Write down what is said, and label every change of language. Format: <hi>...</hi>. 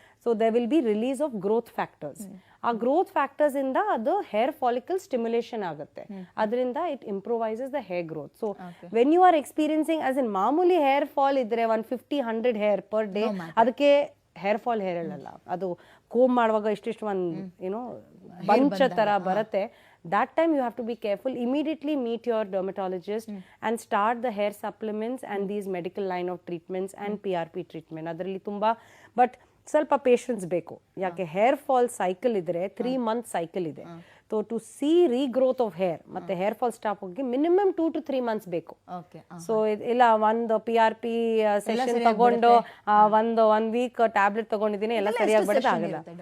<en>So they will be release of growth factors.</en> <kn>ಆ growth factors ಇಂದ ಅದು hair follicle stimulation ಆಗುತ್ತೆ, ಅದರಿಂದ</kn> <en>It improvises the hair growth. So when you are experiencing as in</en> <kn>ಮಾಮೂಲಿ hair fall ಇದ್ರೆ 150-100 hair per day, ಅದಕ್ಕೆ hair fall hair ಅಲ್ಲ, ಅದು ಕೋಮ್ ಮಾಡುವಾಗ ಇಷ್ಟಿಷ್ಟು ಒಂದು ಏನೋ ಬಂಚ್ ತರ ಬರುತ್ತೆ.</kn> <en>That time you have to be careful. Immediately meet your dermatologist and start the hair supplements and these medical line of treatments and PRP treatment.</en> <kn>ಅದರಲ್ಲಿ ತುಂಬಾ ಬಟ್ ಸ್ವಲ್ಪ ಪೇಷನ್ಸ್ ಬೇಕು, ಯಾಕೆ ಹೇರ್ ಫಾಲ್ ಸೈಕಲ್ ಇದ್ರೆ 3 month cycle ಇದೆ.</kn> <en>so to see regrowth of hair</en> <kn>ಮತ್ತೆ hair fall stop ಹೋಗಿ minimum 2 to 3 months ಬೇಕು. ಸೊ ಇಲ್ಲ ಒಂದು PRP ಸೆಷನ್ ತಗೊಂಡು ಒಂದ್ ವೀಕ್ ಟ್ಯಾಬ್ಲೆಟ್ ತಗೊಂಡಿದ್ದೀನಿ ಎಲ್ಲ ಸರಿಯಾಗಿ ಬರುತ್ತೆ ಆಗಲ್ಲ.</kn>